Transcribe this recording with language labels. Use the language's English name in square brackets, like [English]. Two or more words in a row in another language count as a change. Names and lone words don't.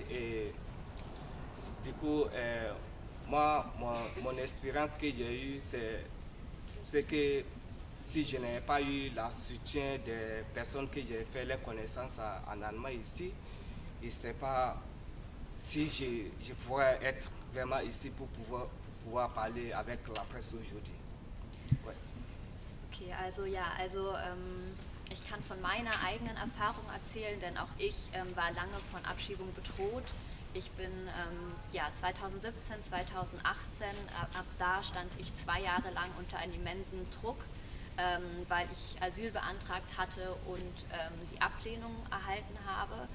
[French] Et du coup, moi, mon expérience que j'ai eue, c'est que si je n'avais pas eu le soutien des personnes que j'ai fait les connaissances en Allemagne ici, je ne sais pas si je pourrais être vraiment ici pour pouvoir parler avec la presse aujourd'hui. Ouais. [German] Okay, ich kann von meiner eigenen Erfahrung erzählen, denn auch ich war lange von Abschiebung bedroht. Ich bin 2017, 2018, ab da stand ich 2 Jahre lang unter einem immensen Druck, weil ich Asyl beantragt hatte und die Ablehnung erhalten habe.